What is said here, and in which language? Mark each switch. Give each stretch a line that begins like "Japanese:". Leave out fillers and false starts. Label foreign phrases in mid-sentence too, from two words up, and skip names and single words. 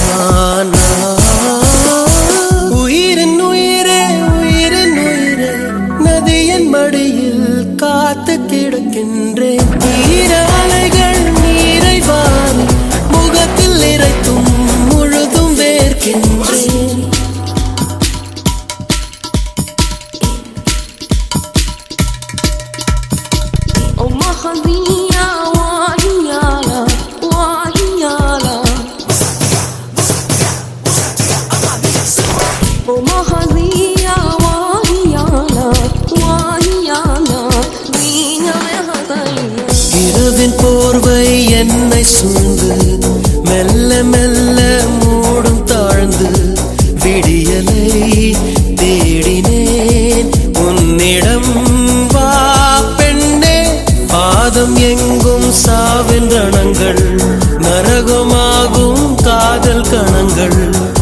Tamil: உயிரின் உயிரே உயிரின் உயிரே நதியின் மடியில் காத்து கிடக்கின்றேன் ஈர அலைகள் நீரை வாரி முகத்தில் இறைத்தும் முழுதும் வேர்க்கின்றேன்
Arabic: أم خزية وهيالا وهيالا أم خزية وهيالا وهيالا زينة مغصايا
Tamil: இரவின் போர்வை என்னை சூழ்ந்து மெல்ல மெல்ல மூடும் தாழ்ந்து விடியலை தேடினேன் உன்னிடம் வா பெண்ணே பாதம் எங்கும் சாவின் ரணங்கள் நரகமாகும் காதல் கணங்கள்